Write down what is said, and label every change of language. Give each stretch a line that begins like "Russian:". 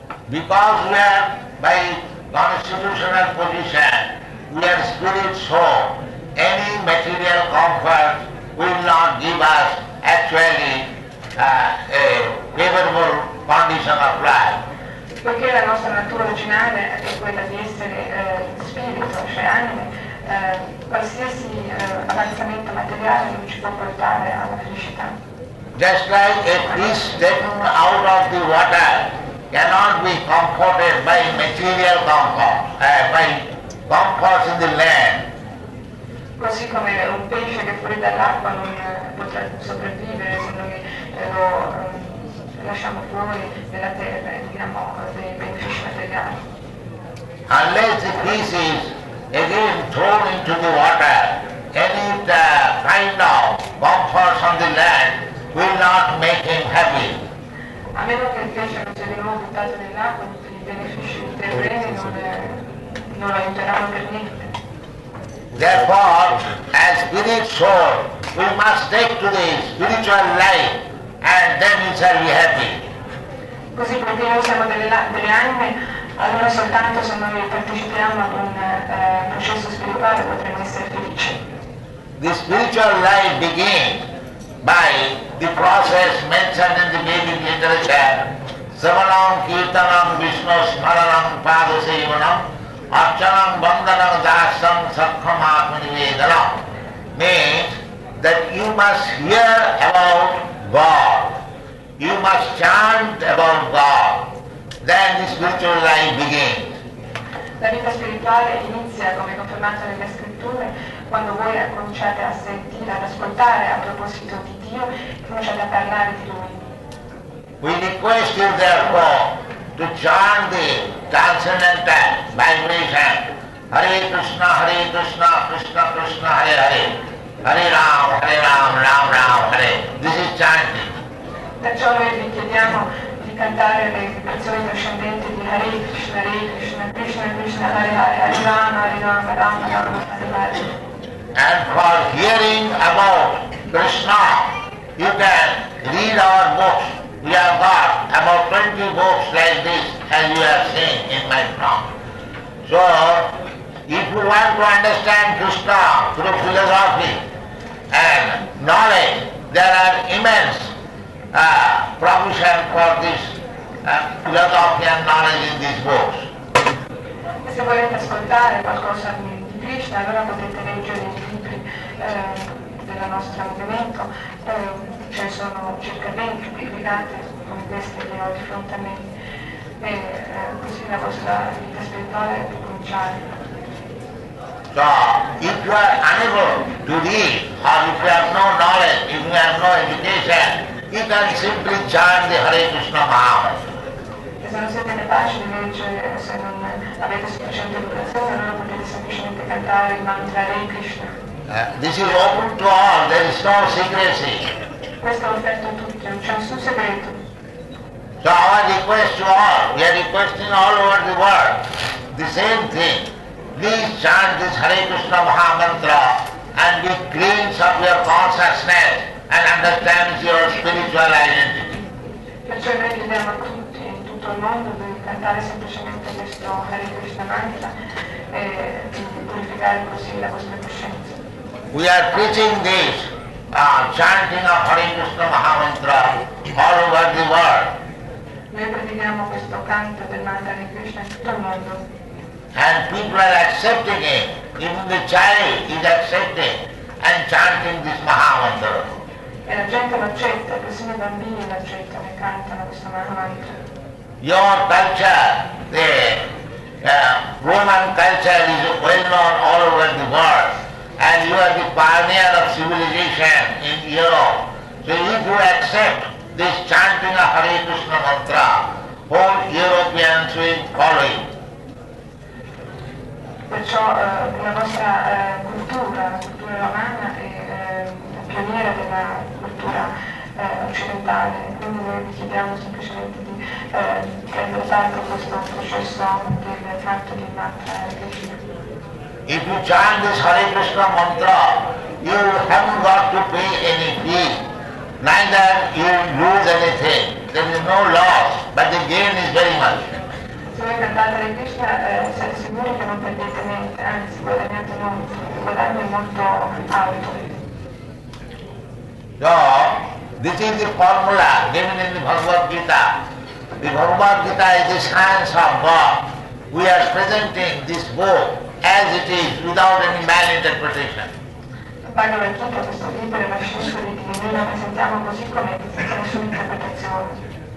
English: Because we are, by constitutional position, we are spirit soul, any material comfort will not give us actually a favorable condition of life.
Italian: Poiché la nostra natura originale è quella di essere spirito, cioè anime, qualsiasi avanzamento materiale non ci può portare alla felicità.
English: Just like a fish taken out of the water cannot be comforted by material comfort, by comforts in the land.
Italian: Così come un pesce che fuori dall'acqua non potrà sopravvivere se noi lo lasciamo fuori della terra e diamo dei benefici materiali.
English: Unless the fish is again thrown into the water, any kind of comforts on the land will not make him happy.
Italian: A meno che il pesce non sia di nuovo buttato nell'acqua, tutti i benefici terreni non lo aiuteranno per niente.
English: Therefore, as spirit soul, we must take to the spiritual life and then we shall be happy.
Italian: Così perché noi siamo delle anime, allora soltanto se noi partecipiamo ad un processo spirituale potremo essere felici.
English: The spiritual life begins by the process mentioned in the Vedic literature,
Sanskrit: Savanam Kirtanam Vishnu Smaranam Padasevanam Archanam Vandanam Dasam Sakkhamatmanivedanam
English: means that you must hear about God. You must chant about God. Then the spiritual life begins.
Italian: La vita spirituale inizia, come confermato nelle scritture, quando voi cominciate a sentire, ad ascoltare a proposito di Dio, cominciate a parlare di Lui.
English: We request you therefore to chant the transcendental vibration.
Sanskrit: Hare Krishna, Krishna Krishna, Hare Hare. Hare Ram, Ram Ram, Hare.
English: This is chanting.
Italian: Perciò noi vi chiediamo di cantare le vibrazioni ascendenti di Hare Krishna, Krishna Krishna, Hare Hare, Hare Ram, Ram Ram, Hare Hare.
English: And for hearing about Krishna, you can read our books. We have got about 20 books like this, as you have seen in my front. So, if you want to understand Krishna through philosophy and knowledge, there are immense provision for this philosophy and knowledge in these books.
Italian: E se volete ascoltare qualcosa di Krishna, allora potete leggere i libri del nostro movimento. Ce ne sono circa 20 pubblicate come queste che ho di fronte a me. E così la vostra vita spirituale può cominciare.
English: So, if you are unable to read, or if you have no knowledge, if you have no education, you can simply chant the Hare Krishna Mahamantra.
Italian: E se non siete capaci di leggere, se non avete sufficiente educazione, allora potete semplicemente cantare il mantra Hare Krishna.
English: This is open to all, there is no secrecy.
Italian: Questo è offerto a tutti, non c'è nessun segreto.
English: So our request to all, we are requesting all over the world, the same thing. Please chant this Hare Krishna Mahamantra and be cleansed of your consciousness and understand your spiritual identity.
Italian: Perciò noi chiediamo a tutti in tutto il mondo di cantare semplicemente questo Hare Krishna mantra e di purificare così la vostra coscienza.
English: We are preaching this chanting of Hare Krishna Mahamantra all over the world.
Italian: Noi predichiamo questo canto del mantra Hare Krishna in tutto il mondo.
English: And people are accepting it. Even the child is accepting and chanting this Mahamantra.
Italian: E la gente lo accetta, persino i bambini lo accettano e cantano questo Mahamantra.
English: Your culture, the Roman culture is well known all over the world. And you are the pioneer of civilization in Europe. So if you accept this chanting of Hare Krishna mantra, whole Europeans will follow it.
Italian: Perciò la vostra cultura, la cultura romana è la pioniera della cultura occidentale, quindi noi vi chiediamo semplicemente di prendere parte a questo processo del canto di mantra Hare Krishna.
English: If you chant this Hare Krishna mantra, you haven't got to pay any fee, neither you lose anything. There is no loss, but the gain is very much.
Italian: Se voi cantate Hare Krishna siete sicuri che non perdete niente, anzi guadagnate molto, il guadagno è molto alto.
English: So, this is the formula given in the Bhagavad Gita. The Bhagavad Gita is the science of God. We are presenting this book as it is, without any malinterpretation.
Italian: Bhagavad Gita, questo libro è la scienza di Dio, noi la presentiamo così come senza nessuna interpretazione.